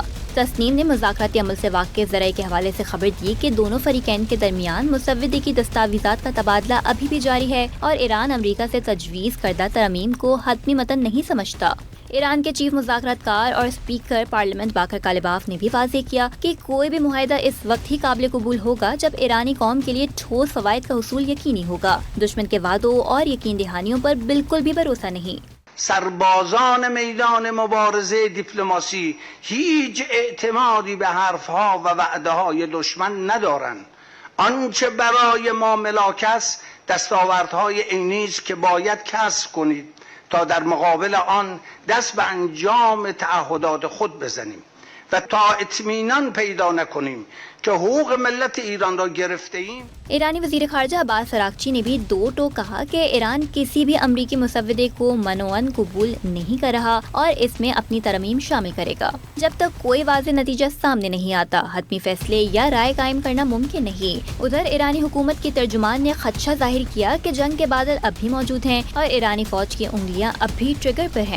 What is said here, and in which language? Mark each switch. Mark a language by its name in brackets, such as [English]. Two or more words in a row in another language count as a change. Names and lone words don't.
[Urdu] تسنیم نے مذاکراتی عمل سے واقف ذرائع کے حوالے سے خبر دی کہ دونوں فریقین کے درمیان مسودے کی دستاویزات کا تبادلہ ابھی بھی جاری ہے اور ایران امریکہ سے تجویز کردہ ترامیم کو حتمی متن نہیں سمجھتا۔ ایران کے چیف مذاکرات کار اور اسپیکر پارلیمنٹ باقر کالیباف نے بھی واضح کیا کہ کوئی بھی معاہدہ اس وقت ہی قابل قبول ہوگا جب ایرانی قوم کے لیے ٹھوس فوائد کا حصول یقینی ہوگا۔ دشمن کے وعدوں اور یقین دہانیوں پر بالکل بھی بھروسہ نہیں۔ [Persian] سربازان میدان مبارزه دیپلماسی هیچ اعتمادی به حرفها و وعدههای دشمن ندارند. آنچه برای ما ملاک است دستاوردهای عینی است که باید کسب کنید تا در مقابل آن دست به انجام تعهدات خود بزنیم و تا اطمینان پیدا نکنیم کہ حقوق ملت ایران را گرفته ایم۔ [Urdu] ایرانی وزیر خارجہ عباس عراقچی نے بھی دو ٹوک کہا کہ ایران کسی بھی امریکی مسودے کو منوعاً قبول نہیں کر رہا اور اس میں اپنی ترمیم شامل کرے گا۔ جب تک کوئی واضح نتیجہ سامنے نہیں آتا حتمی فیصلے یا رائے قائم کرنا ممکن نہیں۔ ادھر ایرانی حکومت کی ترجمان نے خدشہ ظاہر کیا کہ جنگ کے بادل اب بھی موجود ہیں اور ایرانی فوج کی انگلیاں اب بھی ٹریگر پر ہیں۔